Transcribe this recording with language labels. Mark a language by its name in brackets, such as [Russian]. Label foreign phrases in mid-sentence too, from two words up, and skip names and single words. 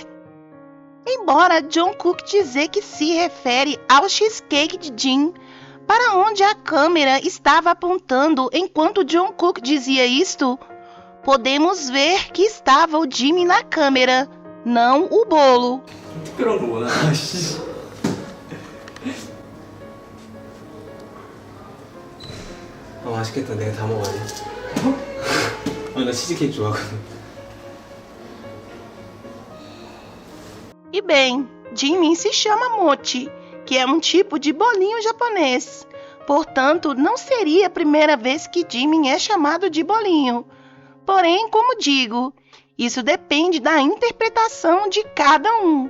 [Portuguese] Embora Jungkook dizer que se refere ao cheesecake de Jin, para onde a câmera estava apontando enquanto Jungkook dizia isto, podemos ver que estava o Jimin na câmera, não o bolo. [Korean] 특별한 거구나. 맛있겠다. 내가 다 먹어야 돼. 나 치즈케이크 좋아하거든. [Portuguese] E bem, Jimin se chama mochi, que é um tipo de bolinho japonês. Portanto, não seria a primeira vez que Jimin é chamado de bolinho. Porém, como digo, isso depende da interpretação de cada um.